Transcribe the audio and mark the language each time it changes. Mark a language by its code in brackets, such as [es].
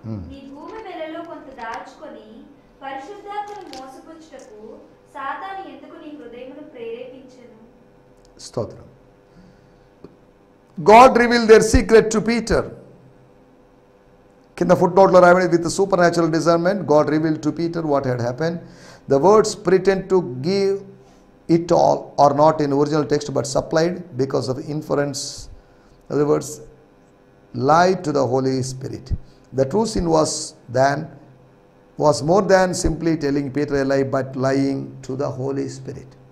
[te] నీ భూమి వెలలో కొంత దాచుకొని పరిశుద్ధాత్మను మోసపుచ్చుటకు సాతాను ఎందుకు నీ హృదయమును ప్రేరేపించెను? స్తోత్రం. [en] God revealed their secret to Peter. [te] కింద ఫుట్ నోట్లో రాయబడి, [en] With supernatural discernment God revealed to Peter what had happened. The words pretend to give it all are not in original text but supplied because of inference. In other words, lie to the Holy Spirit. The true sin was more than simply telling Peter a lie, but lying to the Holy Spirit.